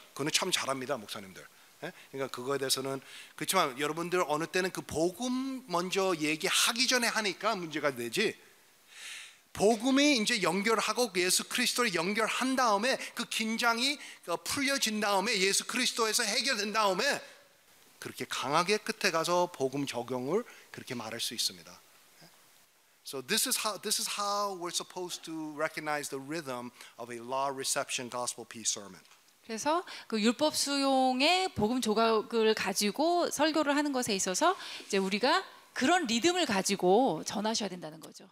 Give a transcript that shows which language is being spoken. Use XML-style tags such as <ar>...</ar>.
<ko>그거는 참 잘합니다, 목사님들. 그러니까 그거에 대해서는 그렇지만 여러분들 어느 때는 그 복음 먼저 얘기하기 전에 하니까 문제가 되지. 복음이 이제 연결하고 예수 그리스도를 연결한 다음에 그 긴장이 풀려진 다음에 예수 그리스도에서 해결된 다음에 그렇게 강하게 끝에 가서 복음 적용을 그렇게 말할 수 있습니다.</ko> <en>So this is how we're supposed to recognize the rhythm of a law reception gospel peace sermon.</en> <ko>그래서 그 율법 수용의 복음 조각을 가지고 설교를 하는 것에 있어서 이제 우리가 그런 리듬을 가지고 전하셔야 된다는 거죠.</ko>